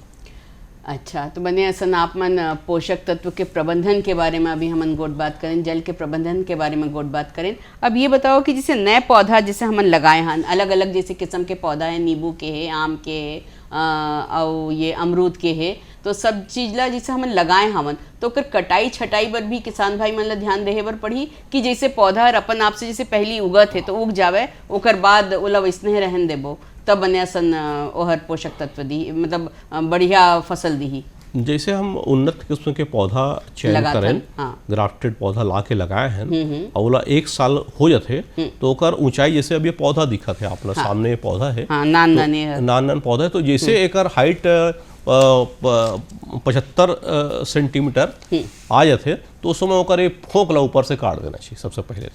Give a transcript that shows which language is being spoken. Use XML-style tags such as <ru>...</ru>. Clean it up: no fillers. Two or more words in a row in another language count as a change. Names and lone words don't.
<hne>अच्छा, तो बने असन आप मन पोषक तत्व के प्रबंधन के बारे में अभी हमन गोट बात करें, जल के प्रबंधन के बारे में गोट बात करें। अब ये बताओ कि जैसे नए पौधा जैसे हमन लगाए हैं, अलग अलग जैसे किस्म के पौधा है, नींबू के है, आम के है और ये अमरूद के है, तो सब चीज ला जैसे हमन लगाए हमन तो ओकर कटाई छटाई पर भी किसान भाई मन ला ध्यान देहे बर पड़ी कि जैसे पौधा अपन आप से जैसे पहली उगत है तो उग जावे, ओकर बाद ओला वैसने रहन देबो तब बने असन ओहर पोषक तत्व दी, मतलब बढ़िया फसल दी। जैसे हम उन्नत किस्म के पौधा चयन लगाथन, करें, हाँ। ग्राफ्टेड पौधा ला के लगाए हैं और ओला 1 साल हो जाते तो ओकर ऊंचाई, जैसे अब ये पौधा दिखत है अपना सामने, ये पौधा है, हाँ, नान नाने है। नान पौधा है, तो जैसे एकर हाइट 75 सेंटीमीटर आ जाते तो उस समय ओकर एक फोक ला ऊपर से काट देना चाहिए सबसे पहले तो।</hne>